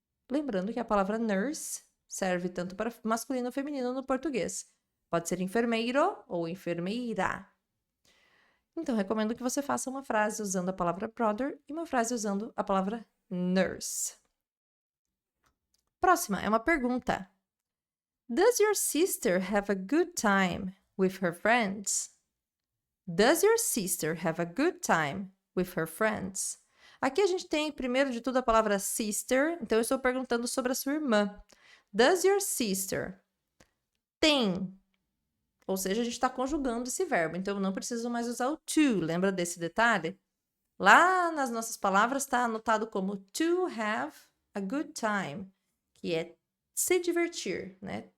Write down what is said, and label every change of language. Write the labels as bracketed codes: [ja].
[pt] Lembrando que a palavra nurse serve tanto para masculino ou feminino no português. Pode ser enfermeiro ou enfermeira. Então, recomendo que você faça uma frase usando a palavra brother e uma frase usando a palavra nurse. Próxima é uma pergunta. [en] Does your sister have a good time with her friends? Does your sister have a good time with her friends? [pt] Aqui a gente tem, primeiro de tudo, a palavra sister, então eu estou perguntando sobre a sua irmã. [en] Does your sister [pt] tem? Ou seja, a gente está conjugando esse verbo, então eu não preciso mais usar o to. Lembra desse detalhe? Lá nas nossas palavras está anotado como to have a good time, que é se divertir, né?